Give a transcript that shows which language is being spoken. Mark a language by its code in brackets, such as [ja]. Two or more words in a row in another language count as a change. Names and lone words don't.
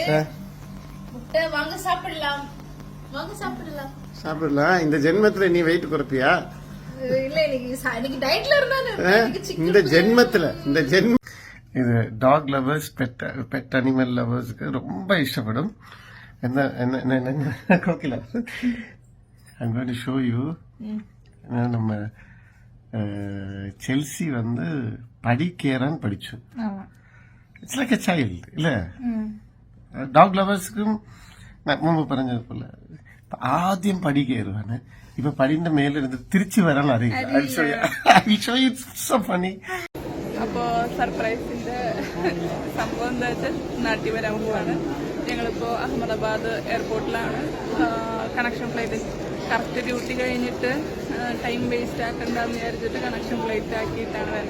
[ta] முட்டை வாங்க சாப்பிடலாம், வாங்க சாப்பிடலாம். சாப்பிடலாம். இந்த ஜென்மத்துல நீ வெயிட் குறைப்பியா? இல்ல, இன்னைக்கு டயட்ல இருந்தானே. இந்த ஜென்மத்துல இது [en] dog lovers, pet animal lovers [ta] ரொம்ப இஷ்டப்படும். என்ன கோகில, [en] I'm going to show you. [ta] நம்ம செல்சி வந்து படிக்கிறான்னு படிச்சோம். [en] it's like a child இல்ல? dog lovers [ml] മുമ്പ് പറഞ്ഞതുപോലെ ആദ്യം പടി കയറുവാണ്. ഇപ്പൊ പടിന്റെ മേലിരുന്ന് തിരിച്ചു വരാൻ അറിയില്ല. അപ്പോ സർപ്രൈസിന്റെ സംഭവം എന്താ വെച്ചാൽ നാട്ടിൽ വരാൻ പോവാണ്. ഞങ്ങളിപ്പോ അഹമ്മദാബാദ് എയർപോർട്ടിലാണ്. [en] connection flight correct duty [ml] കഴിഞ്ഞിട്ട് [en] time waste [ml] ആക്കണ്ടെന്ന് വിചാരിച്ചിട്ട് [en] connection flight [ml] ആക്കിയിട്ടാണ് വരുന്നത്.